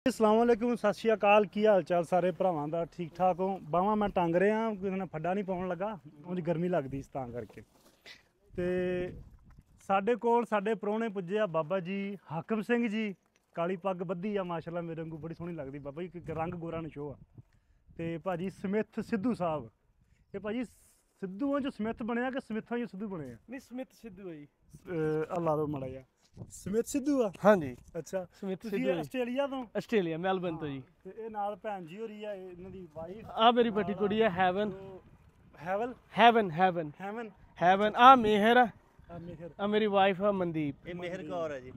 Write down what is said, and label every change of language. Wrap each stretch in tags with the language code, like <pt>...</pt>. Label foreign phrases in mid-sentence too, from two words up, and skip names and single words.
<ar>السلام عليكم</ar> <pa>ਸਤ ਸ੍ਰੀ ਅਕਾਲ ਕੀ ਹਾਲ ਚਾਲ ਸਾਰੇ ਭਰਾਵਾਂ ਦਾ ਠੀਕ ਠਾਕ ਹੋ। ਬਾਵਾਂ ਮੈਂ ਟੰਗ ਰਿਹਾ ਕਿਸੀ ਨੇ ਫੜਾ ਨਹੀਂ ਪਾਉਣ ਲੱਗਾ ਉਂਜ ਗਰਮੀ ਲਗਦੀ ਤਾਂ ਕਰਕੇ। ਤੇ ਸਾਡੇ ਕੋਲ ਸਾਡੇ ਪ੍ਰਾਹੁਣੇ ਪੁੱਜੇ ਆ ਬਾਬਾ ਜੀ ਹਾਕਮ ਸਿੰਘ ਜੀ, ਕਾਲੀ ਪੱਗ ਬੱਧੀ ਆ ਮਾਸ਼ਾੱਲਾਹ ਮੇਰੇ ਵਾਂਗੂ ਬੜੀ ਸੋਹਣੀ ਲਗਦੀ ਬਾਬਾ ਜੀ, ਰੰਗ ਗੋਰਾ ਨਸ਼ੋ ਆ। ਤੇ ਭਾਜੀ ਸਮਿਥ ਸਿੱਧੂ ਸਾਹਬ, ਯੇ ਭਾਜੀ ਸਿੱਧੂਆਂ ਚੋਂ ਸਮਿਥ ਬਣੇ ਕਿ ਸਮਿਥਾਂ ਚੋਂ ਸਿੱਧੂ ਬਣੇ? ਨਹੀਂ ਸਮਿਥ ਸਿੱਧੂ ਹੈ ਜੀ। ਅੱਲਾਹ ਦੋ ਮਾੜਾ ਜਾ ਸਮਿਥ ਸਿੱਧੂ ਆ। ਹਾਂ ਜੀ ਅੱਛਾ ਸਮਿਥ ਤੁਸੀਂ ਸਿੱਧੂ ਆਸਟ੍ਰੇਲੀਆ ਤੋਂ? ਆਸਟ੍ਰੇਲੀਆ ਮੈਲਬਨ ਤੋਂ ਜੀ। ਤੇ ਇਹ ਨਾਲ ਭੈਣ ਜੀ ਹੋਰੀ ਆ, ਇਹਨਾਂ ਦੀ ਵਾਈਫ ਆ ਮੇਰੀ ਵੱਡੀ ਕੁੜੀ ਹੈ ਹੈਵਨ। ਹੈਵਲ ਹੈਵਨ ਹੈਵਨ ਹੈਵਨ ਹੈਵਨ ਆ ਮਿਹਰ ਆ, ਮਿਹਰ ਆ ਮੇਰੀ ਵਾਈਫ ਆ ਮਨਦੀਪ। ਇਹ ਮਿਹਰ ਕੌਰ ਹੈ ਜੀ।</pa>